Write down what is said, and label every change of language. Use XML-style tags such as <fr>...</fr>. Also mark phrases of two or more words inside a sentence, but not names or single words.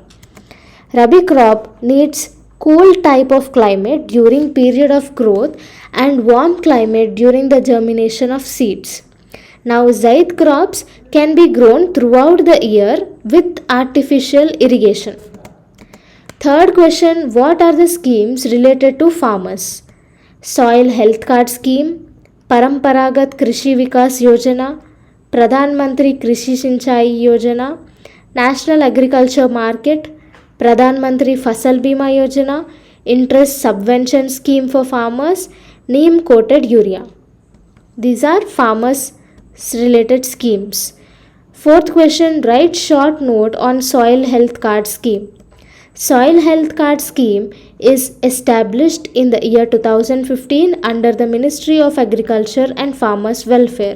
<en>Rabi crop needs cool type of climate during period of growth and warm climate during the germination of seeds. Now Zaid crops can be grown throughout the year with artificial irrigation. Third question, what are the schemes related to farmers? Soil Health Card Scheme, Paramparagat Krishi Vikas Yojana, Pradhan Mantri Krishi Sinchai Yojana, National Agriculture Market, Pradhan Mantri Fasal Bima Yojana, Interest Subvention Scheme for Farmers, Neem Coated Urea. These are farmers related schemes. Fourth question, write short note on Soil Health Card Scheme. Soil Health Card Scheme is established in the year 2015 under the Ministry of Agriculture and Farmers Welfare.</en>